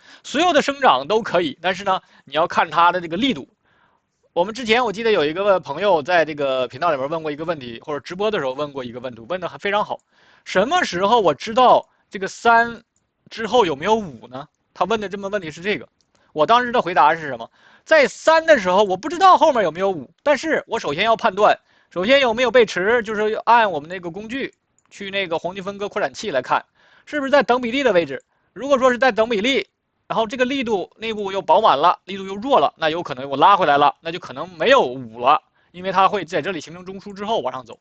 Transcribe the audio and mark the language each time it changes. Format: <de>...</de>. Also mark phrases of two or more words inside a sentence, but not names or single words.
<zh>所有的生長都可以，但是呢，你要看它的這個力度。我們之前我記得有一個朋友在這個頻道裡面問過一個問題，或者直播的時候問過一個問題，問得還非常好。什麼時候我知道這個3之後有沒有5呢？他問的這麼問題是這個，我當時的回答是什麼？在3的時候我不知道後面有沒有5，但是我首先要判斷，首先有沒有背馳，就是按我們那個工具去那個黃金分割擴展器來看，是不是在等比例的位置。如果說是在等比例，然後這個力度內部又飽滿了，力度又弱了，那有可能我拉回來了，那就可能沒有5了， 因为它會在這裡形成中樞之後往上走。</zh>